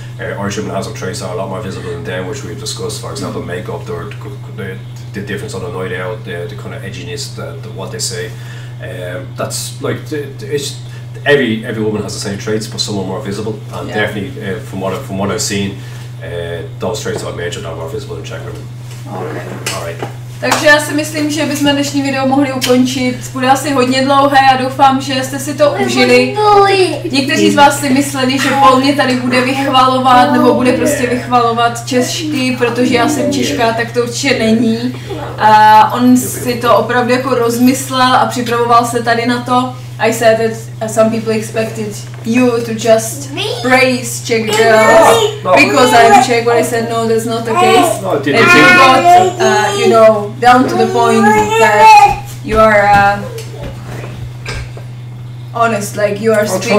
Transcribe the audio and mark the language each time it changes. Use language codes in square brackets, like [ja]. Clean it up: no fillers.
[en] Irish women have some traits that are a lot more visible in them, which we've discussed. For example, makeup, the difference on a night out, the kind of edginess, what they say. That's like it's every woman has the same traits, but some are more visible. And definitely, from what I've seen, those traits I've mentioned are more visible in Czech women. Okay. All right. [cs] Takže já si myslím, že bychom dnešní video mohli ukončit. Bude asi hodně dlouhé a doufám, že jste si to užili. Někteří z vás si mysleli, že Paul mě tady bude vychvalovat nebo bude prostě vychvalovat Češky, protože já jsem Češka, tak to určitě není. A on si to opravdu jako rozmyslel a připravoval se tady na to. [en] I said that some people expected you to just praise Czech girls because I'm Czech, but I said no, that's not the case. No, And you got, you know, down to the point that you are honest, like you are speaking.